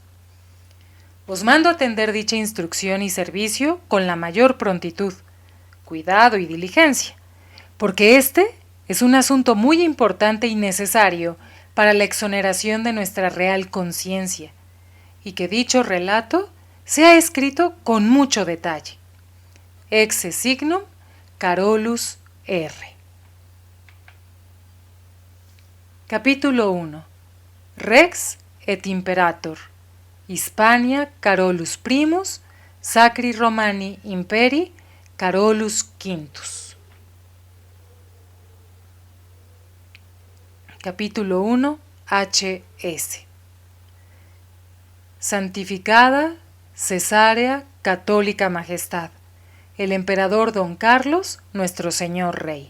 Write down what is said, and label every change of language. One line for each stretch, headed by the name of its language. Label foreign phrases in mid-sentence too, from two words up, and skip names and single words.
Spanish: Os mando atender dicha instrucción y servicio con la mayor prontitud, cuidado y diligencia, porque este es un asunto muy importante y necesario para la exoneración de nuestra real conciencia, y que dicho relato sea escrito con mucho detalle.
Latin: Exe signum Carolus R.
Spanish: Capítulo 1.
Latin: Rex et Imperator. Hispania Carolus Primus, Sacri Romani Imperi Carolus Quintus.
Spanish: Capítulo 1. HS. Santificada, cesárea, católica majestad, el emperador don Carlos, nuestro señor rey.